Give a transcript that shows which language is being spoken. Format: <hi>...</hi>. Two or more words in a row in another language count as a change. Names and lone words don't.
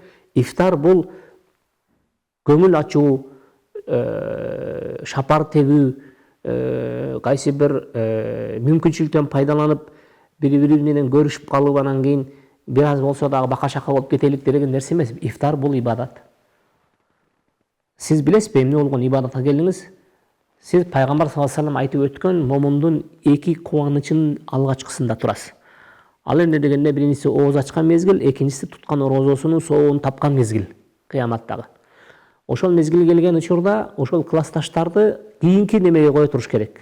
<ky>Ифтар бул көңүл ачуу, шапар тебүү, кайсы бир мүмкүнчүлүктөн пайдаланып бири-бири менен көрүшүп калып, анан кийин бир аз болсо дагы бака-шака болуп кетелик деген нерсе эмес. Ифтар бул ибадат. Сиз билесизби эмне болгон ибадатка келдиңиз? Сиз пайгамбар</ky> <ar>صلى الله عليه وسلم</ar> <ky>айтып өткөн момундун эки кубанычынын алгачкысында турасыз. Ал эмне дегенде биринчиси ооз ачкан мезгил, экинчиси туткан орозосунун соогун тапкан мезгил, кыяматтагы. Ошол мезгил келген учурда ошол классташтарды кийинки немеге кое туруш керек.</ky>